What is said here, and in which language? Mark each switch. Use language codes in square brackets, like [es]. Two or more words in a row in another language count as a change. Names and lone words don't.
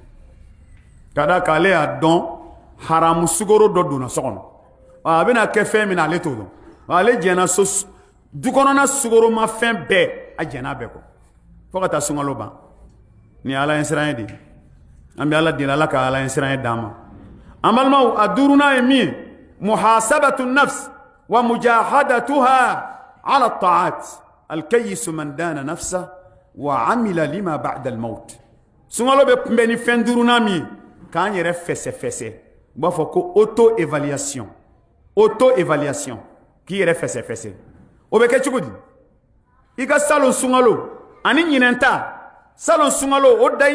[bm] ka da k'ale y'a dɔn haramu sukaro dɔ donna so kɔnɔ a bɛna kɛ fɛn min na ale t'o dɔn ale jɛnna so du kɔnɔna sukaro ma fɛn bɛɛ a jɛnna bɛɛ kɔ fo ka taa sunkalo ban ni ala ye siran ye de an bɛ ala deli ala ka ala ɲɛ siran ye d'an ma an balimaw a duurunan ye min ye [ar] محاسبة النفس ومجاهدتها على الطاعات الكيس من دان نفسه وعمل لما بعد الموت [bm] sunkalo bɛ kunbɛn ni fɛn duurunan min ye k'an yɛrɛ fɛsɛfɛsɛ u b'a fɔ ko [fr] auto évaluation [bm] k'i yɛrɛ fɛsɛfɛsɛ o bɛ kɛ cogo di i ka salon sunkalo ani ɲinɛn ta salon sunkalo o da i